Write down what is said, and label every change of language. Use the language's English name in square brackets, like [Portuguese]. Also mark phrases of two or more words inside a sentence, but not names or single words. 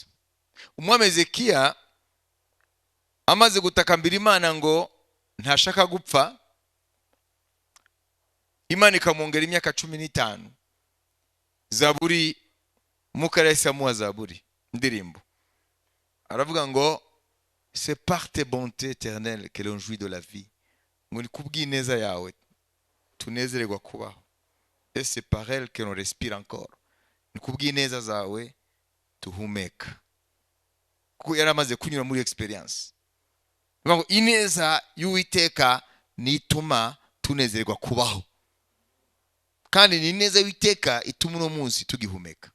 [Kinyarwanda] Umwami Hezekiya amaze gutakambira Imana ngo ntashaka gupfa, Imana ikamwongera imyaka 15. Zaburi mukaresa muwa Zaburi ndirimbo aravuga ngo [French] c'est par tes bontés éternelles que l'on jouit de la vie. [Kinyarwanda] Ngo ni kubw'ineza yawe tunezererwa kubaho. [French] Et c'est par elle que l'on respire encore. [Kinyarwanda] Ni kubw'ineza zawe tuhumeka. Kuko yaramaze kunyura muri experience. Ngo ineza y'Uwiteka nituma tunezererwa kubaho. Kandi ni ineza y'Uwiteka ituma uno munsi tugihumeka.